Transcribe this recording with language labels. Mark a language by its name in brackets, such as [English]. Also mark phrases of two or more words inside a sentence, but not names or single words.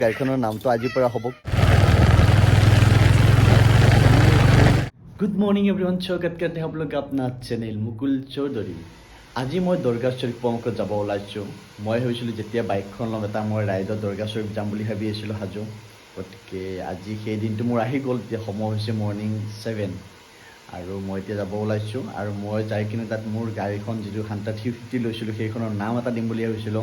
[Assamese] গাড়ীখনৰ নামটো আজিৰ পৰা হ'ব। [English] good morning everyone, [Hindi] स्वागत करते हैं आप लोग अपना चैनल मुकुल चौधरी। [Assamese] আজি মই দৰগাহ শৰীফ পমকত যাব ওলাইছোঁ। মই ভাবিছিলোঁ যেতিয়া বাইকখন ল'ম এটা মই ৰাইডত দৰগাহ শৰীফ যাম বুলি ভাবি আছিলোঁ হাজো। গতিকে আজি সেই দিনটো মোৰ আহি গ'ল। এতিয়া সময় হৈছে মৰ্ণিং 7 আৰু মই এতিয়া যাব ওলাইছোঁ। আৰু মই যাই কিনে তাত মোৰ গাড়ীখন যিটো হান্তা 350 লৈছিলোঁ সেইখনৰ নাম এটা দিম বুলি ভাবিছিলোঁ।